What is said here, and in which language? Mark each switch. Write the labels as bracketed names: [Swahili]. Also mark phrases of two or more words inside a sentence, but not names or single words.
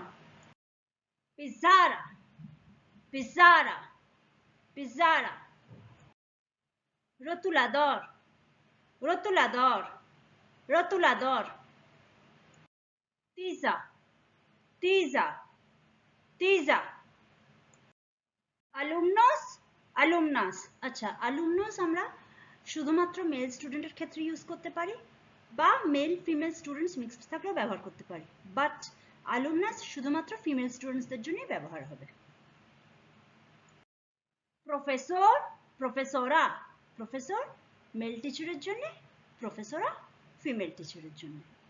[Spanish] pizarra, pizarra, pizarra. rotulador, rotulador, rotulador. tiza, tiza, tiza. alumnos, alumnas. [Bangla] আচ্ছা, alumnos আমরা শুধুমাত্র [English] male student [Bangla] ক্ষেত্রে ইউজ করতে পারি বা [English] male female students mixed [Bangla] থাকলেও ব্যবহার করতে পারি, বাট alumnus শুধুমাত্র [English] female students [Bangla] জন্যই ব্যবহার হবে। [Spanish] profesor, profesora, profesor [English] male teacher [Bangla] জন্য, প্রফেসরা [English] female teacher [Bangla] জন্য।